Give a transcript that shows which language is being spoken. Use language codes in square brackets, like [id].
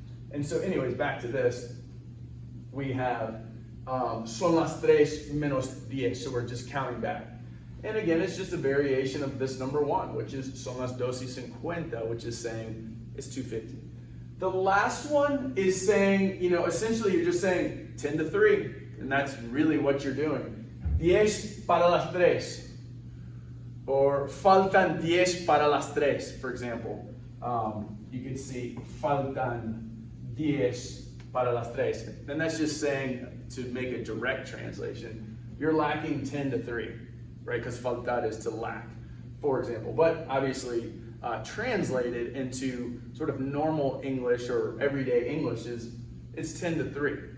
[en] And so anyways, back to this, we have [es] son las 3 menos 10, [en] so we're just counting back. And again, it's just a variation of this number 1, which is [es] son las 2:50, [en] which is saying it's 2:50. The last one is saying, essentially you're just saying 10 to 3, and that's really what you're doing. [es] 10 para las 3, [en] or [es] faltan 10 para las 3, [en] for example. You can see [es] faltan 10 para las 3. [en] And that's just saying, to make a direct translation, you're lacking 10 to 3, right? Because faltar is to lack, for example. But obviously, translated into sort of normal English or everyday English it's 10 to 3.